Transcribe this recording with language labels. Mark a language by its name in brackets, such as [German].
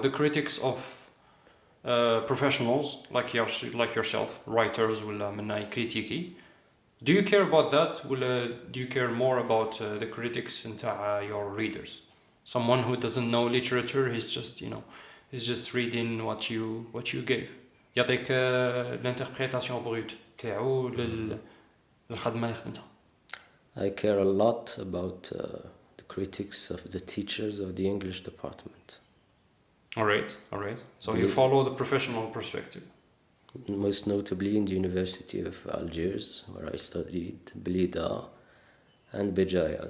[English] The critics of professionals like yourself, writers [Arabic] ولا من كريتيكي. [English] Do you care about that? [Arabic] ولا [English] do you care more about the critics [Arabic] نتاع [English] your readers? Someone who doesn't know literature, he's just reading what you gave. [Arabic] يعطيك [French] l'interprétation brute [Arabic] تاعو للخدمة اللي خدمتها. [English] I care a lot about the critics of the teachers of the English department. All right. So you follow the professional perspective. Most notably in the University of Algiers, where I studied Blida and Béjaïa.